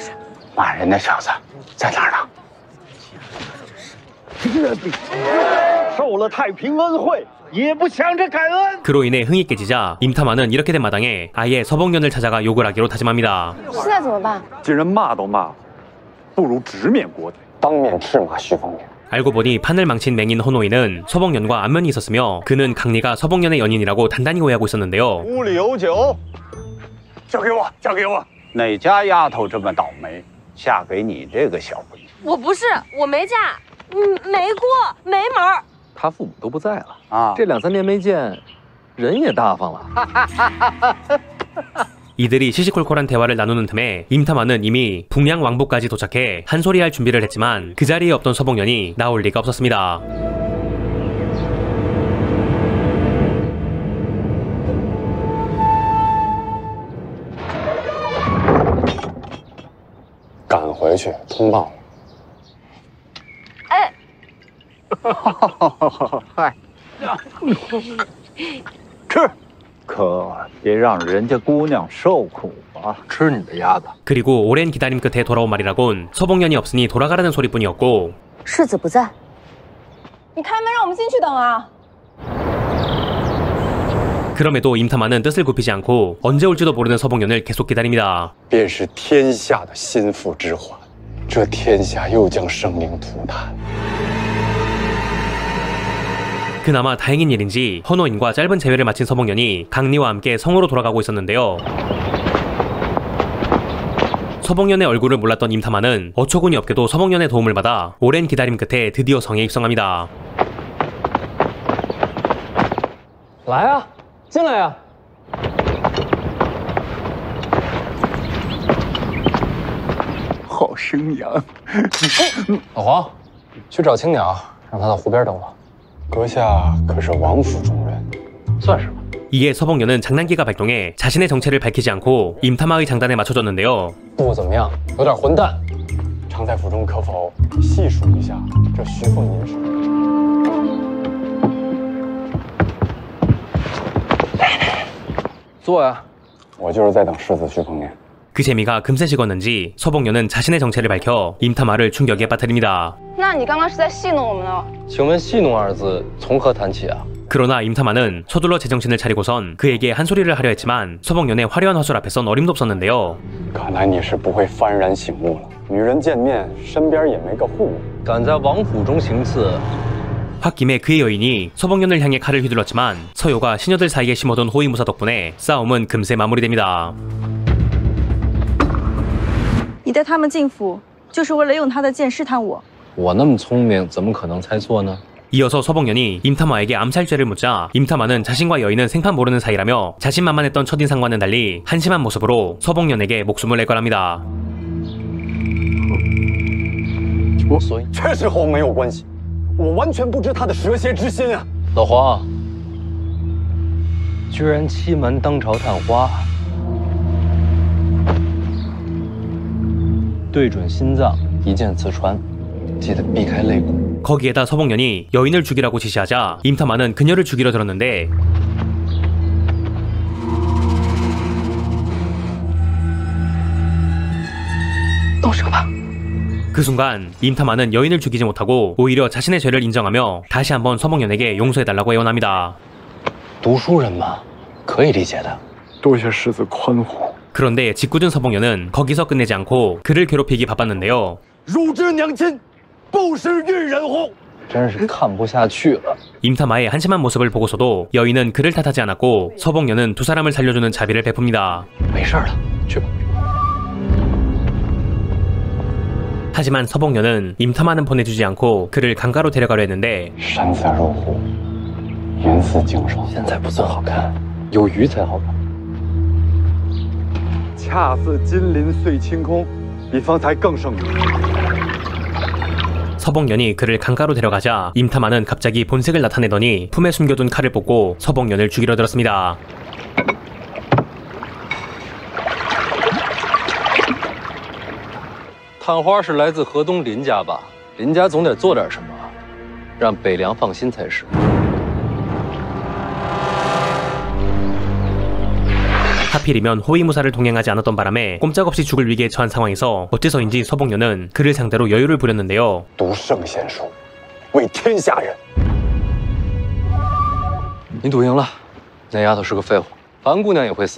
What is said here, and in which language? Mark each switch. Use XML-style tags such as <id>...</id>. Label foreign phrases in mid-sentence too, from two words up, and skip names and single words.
<zh>骂人那小子在哪儿呢？受了太平恩惠。也不想着感恩。</zh> <ko>그로 인해 흥이 깨지자 임탐화는 이렇게 된 마당에 아예 서복년을 찾아가 욕을 하기로 다짐합니다.</ko> <zh>现在怎么办？既然骂都骂了，不如直面国贼，当面斥骂徐凤年。</zh> <ko>알고 보니 판을 망친 맹인 허노이는 서복년과 안면이 있었으며 그는 강리가 서복년의 연인이라고 단단히 오해하고 있었는데요.</ko> <zh>屋里有酒，交给我，交给我。哪家丫头这么倒霉，嫁给你这个小鬼？我不是，我没嫁，没过，没门儿。他父母都不在了啊，这2、3年没见，人也大方了。</zh> <ko>이들이 시시콜콜한 대화를 나누는 틈에 임타마는 이미 북양 왕복까지 도착해 한 소리 할 준비를 했지만 그 자리에 없던 서복년이 나올 리가 없었습니다.</ko> <zh>赶回去通报。哎，嗨，吃，可别让人家姑娘受苦啊！吃你的鸭子。</zh> <ko>그리고 오랜 기다림 끝에 돌아온 말이라곤 서복년이 없으니 돌아가라는 소리뿐이었고</ko> <zh>世子不在，你开门让我们进去等啊！</zh> <ko>그럼에도 임타마는 뜻을 굽히지 않고 언제 올지도 모르는 서복년을 계속 기다립니다.</ko> <zh>便是天下的心腹之患，这天下又将生灵涂炭。</zh> <ko>그나마 다행인 일인지 헌호인과 짧은 재회를 마친 서복년이 강리와 함께 성으로 돌아가고 있었는데요. 서복년의 얼굴을 몰랐던 임타마는 어처구니 없게도 서복년의 도움을 받아 오랜 기다림 끝에 드디어 성에 입성합니다.</ko> <zh>来啊，进来呀！好生养。老黄，去找青鸟，让他到湖边等我。阁下可是王府中人，算是吧。</zh> <ko>이에 서복년은 장난기가 발동해 자신의 정체를 밝히지 않고 임타마의 장단에 맞춰줬는데요.</ko> <zh>不怎么样，有点混蛋。常在府中可否细数一下这徐凤年事？坐呀。我就是在等世子徐凤年。</zh> <ko>그 재미가 금세 식었는지 서복년은 자신의 정체를 밝혀 임타마를 충격에 빠뜨립니다.</ko> <zh>那你刚刚是在戏弄我们呢？请问戏弄二字从何谈起啊？</zh> <ko>그러나 임타마는 서둘러 제정신을 차리고선 그에게 한 소리를 하려 했지만 서복년의 화려한 화술 앞에선 어림도 없었는데요.</ko> <zh>看来你是不会幡然醒悟了。女人见面身边也没个护卫，敢在王府中行刺。</zh> <ko>홧김에 그의 여인이 서복년을 향해 칼을 휘둘렀지만 서요가 시녀들 사이에 심어둔 호위무사 덕분에 싸움은 금세 마무리됩니다.</ko> <zh>你带他们进府，就是为了用他的剑试探我。我那么聪明，怎么可能猜错呢？</zh> <ko>이어서 서복년이 임타마에게 암살죄를 묻자 임타마는 자신과 여인은 생판 모르는 사이라며 자신만만했던 첫인상과는 달리 한심한 모습으로 서복년에게 목숨을 내걸합니다.</ko> <zh>确实和我没有关系，我完全不知他的蛇蝎之心啊！老黄，居然欺瞒当朝探花，对准心脏一箭刺穿，记得避开肋骨。</zh> <ko>거기에다 서복년이 여인을 죽이라고 지시하자 임타마는 그녀를 죽이려 들었는데 그 순간 임타마는 여인을 죽이지 못하고 오히려 자신의 죄를 인정하며 다시 한번 서복년에게 용서해달라고 애원합니다.</ko> <zh>读书人嘛，可以理解的。多谢世子宽宏。</zh> <ko>그런데 짓궂은 서복년은 거기서 끝내지 않고 그를 괴롭히기 바빴는데요.</ko> <zh>汝之娘亲，不识遇人乎？真是看不下去了。</zh> <ko>임타마의 한심한 모습을 보고서도 여인은 그를 탓하지 않았고 서복년은 두 사람을 살려주는 자비를 베풉니다.</ko> <zh>没事了，去吧。</zh> <ko>하지만 서복년은 임타마는 보내주지 않고 그를 강가로 데려가려 했는데</ko> <zh>山色入湖，云似经霜。现在不算好看，有鱼才好看。恰似金鳞碎清空，比方才更胜于。</zh> <ko>서복년이 그를 강가로 데려가자 임타마는 갑자기 본색을 나타내더니 품에 숨겨둔 칼을 뽑고 서복년을 죽이려 들었습니다.</ko> <zh>探花是来自河东林家吧？林家总得做点什么，让北凉放心才是。</zh> <ko>하필이면 호위무사를 동행하지 않았던 바람에 꼼짝없이 죽을 위기에 처한 상황에서 어째서인지 서복년은 그를 상대로 여유를 부렸는데요.</ko> <zh>读圣贤书，为天下人。你赌赢了，那丫头是个废物，樊姑娘也会死。</zh>